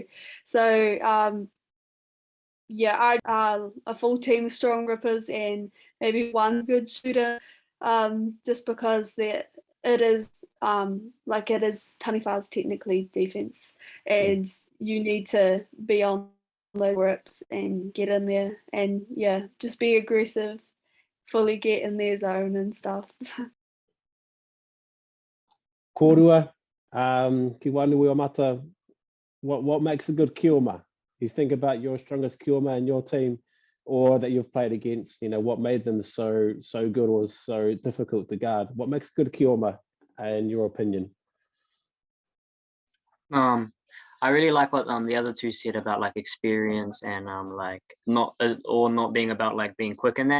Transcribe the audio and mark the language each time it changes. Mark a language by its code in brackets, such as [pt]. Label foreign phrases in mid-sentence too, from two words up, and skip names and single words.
[en] So a full team of strong rippers and maybe one good shooter, just because it is taniwha's technically defense, and you need to be on those rips and get in there, and just be aggressive, fully get in their zone and stuff. [mi] Kōrua, ki Wainuiomata, [en] what makes a good kioma? You think about your strongest kioma in your team, or that you've played against, you know, what made them so good or so difficult to guard? What makes a good kioma in your opinion? I really like what the other two said about like experience and like not being about like being quick in that.